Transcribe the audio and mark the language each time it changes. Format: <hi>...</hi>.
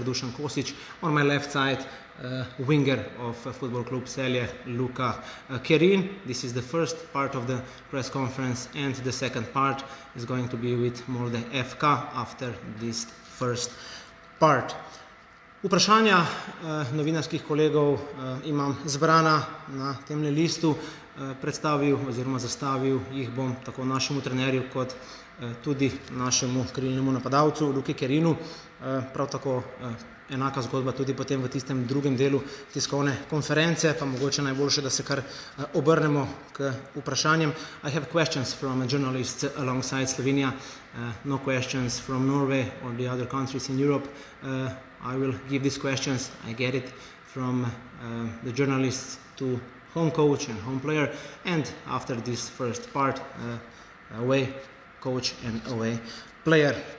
<en>Dušan Kosič, on my left side winger of Football Club Celje Luka Kerin. This is the first part of the press conference and the second part is going to be with Molde FK after this first part.</en> <sl>Vprašanja novinarskih kolegov imam zbrana na temle listu, predstavil oziroma zastavil jih bom tako našemu trenerju kot tudi našemu krilnemu napadalcu Luki Kerinu. Prav tako enaka zgodba tudi potem v tistem drugem delu tiskovne konference, pa mogoče najboljše, da se kar obrnemo k vprašanjem.</sl> <en>I have questions from journalists alongside Slovenia, no questions from Norway or the other countries in Europe. I will give these questions, I get it, from the journalists to home coach and home player, and after this first part, away coach and away player.</en>